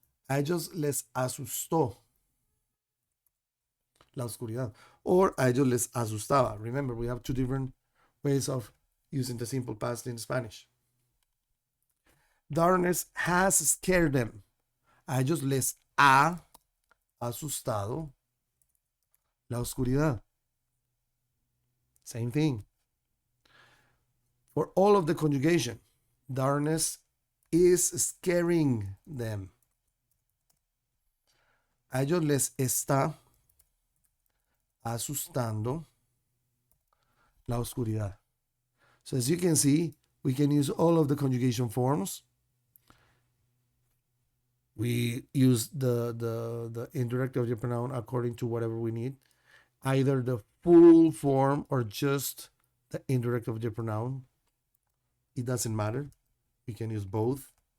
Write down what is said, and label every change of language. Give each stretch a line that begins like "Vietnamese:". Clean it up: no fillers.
Spanish: A ellos les asustó la oscuridad.
English: Or
Spanish: a ellos les asustaba.
English: Remember, we have two different ways of using the simple past in Spanish. Darkness has scared them.
Spanish: A ellos les ha asustado la oscuridad.
English: Same thing. For all of the conjugation, darkness is scaring them.
Spanish: A ellos les está asustando la oscuridad.
English: So as you can see, we can use all of the conjugation forms. We use the indirect object pronoun according to whatever we need. Either the full form or just the indirect object pronoun. It doesn't matter. We can use both.